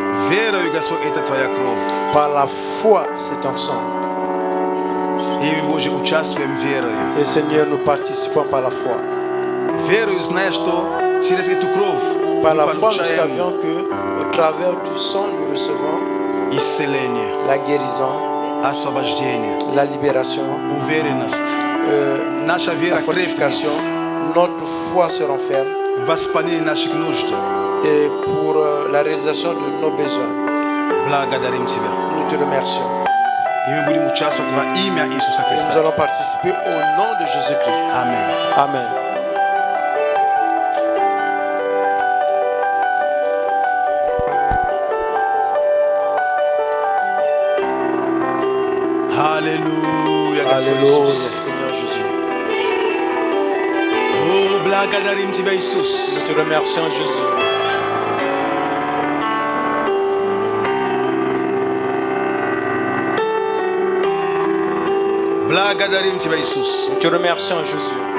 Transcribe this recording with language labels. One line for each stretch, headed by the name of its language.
Russian: Верою, Господь, это Твоя кровь.
French: Par la foi, c'est ton sang.
Russian: И мы, Боже, участвуем верою.
French: Et Seigneur, nous participons par la foi.
Russian: Верою, зная, что через эту кровь
French: Par
Russian: мы
French: la foi, nous
Russian: получаем
French: savions que au travers du sang, nous recevons
Russian: исцеление,
French: la guérison,
Russian: освобождение,
French: la libération,
Russian: уверенность. Наша
French: la
Russian: вера крепнет
French: fortification. Notre foi se renferme
Russian: в исполнении наших нужд.
French: et pour la réalisation de nos besoins.
Russian: Благодарим Тебя.
French: Nous te remercions.
Russian: И мы будем участвовать во имя Иисуса
French: Nous
Russian: Христа.
French: allons participer au nom de Jésus-Christ.
Russian: Аминь.
French: Amen.
Russian: Аллилуйя, Господь
French: Alléluia,
Russian: Иисус.
French: Seigneur Jésus.
Russian: О, благодарим Тебя, Иисус.
French: Nous te remercions, Jésus.
Russian: Благодарим Тебя, Иисус.
French: Nous te remercions, Jésus.